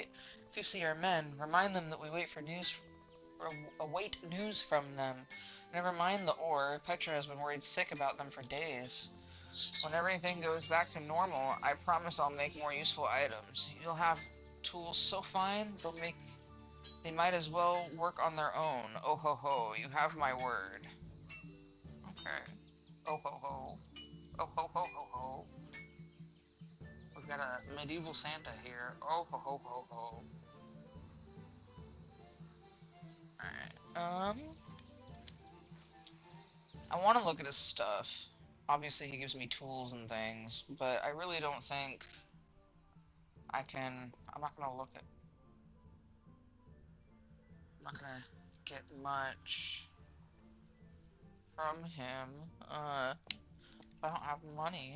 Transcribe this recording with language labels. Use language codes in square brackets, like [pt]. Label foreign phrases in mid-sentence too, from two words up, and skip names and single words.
[en] If you see our men, remind them that we await news from them. Never mind the ore, Petra has been worried sick about them for days. When everything goes back to normal, I promise I'll make more useful items. You'll have tools so fine, they might as well work on their own. Oh ho ho, you have my word. Okay. Oh ho ho. Oh ho ho ho ho. We've got a medieval Santa here. Oh ho ho ho ho. Alright. I want to look at his stuff. Obviously he gives me tools and things, but I really don't think I'm not gonna look at, I'm not gonna get much from him, if I don't have money.